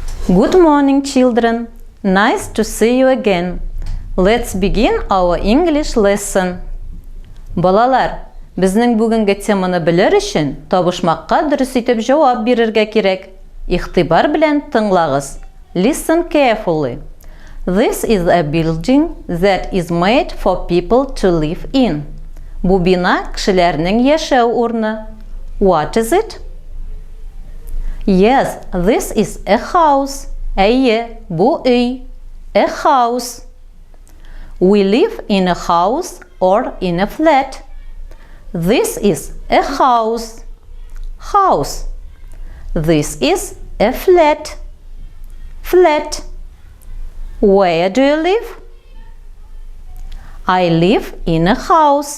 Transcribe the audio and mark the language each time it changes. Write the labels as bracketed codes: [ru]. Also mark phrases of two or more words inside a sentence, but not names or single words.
[en] Good morning, children. Nice to see you again. Let's begin our English lesson. [tt] Балалар, безнең бүгенге теманы белер өчен табышмакка дөрес итеп җавап бирергә кирәк. Игътибар белән тыңлагыз. [en] Listen carefully. This is a building that is made for people to live in. [tt] Бу бина кешеләрнең яшәү урыны. [en] What is it? Yes, this is a house. [tt] Әйе, бу өй. [en] A house. We live in a house or in a flat. This is a house. House. This is a flat. Flat. Where do you live? I live in a house.